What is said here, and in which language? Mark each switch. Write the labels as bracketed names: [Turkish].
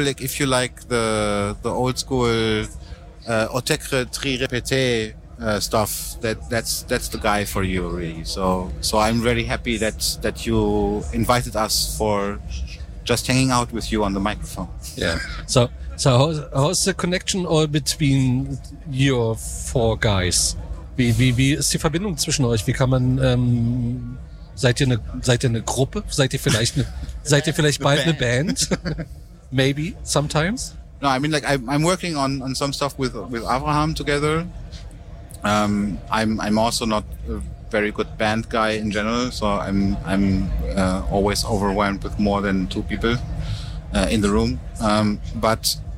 [English] Like if you like the old school, Otekre tri répété stuff, that's the guy for you, really. So I'm really happy that you invited us for just hanging out with you on the microphone. Yeah. So how's the connection all between your four guys? [German] Wie ist die Verbindung zwischen euch? Wie kann man, seid ihr eine Gruppe? Seid ihr vielleicht bald eine Band? [English] Maybe sometimes. No, I mean like I'm working on some stuff with Avraham together. I'm also not a very good band guy in general, so I'm always overwhelmed with more than two people in the room. But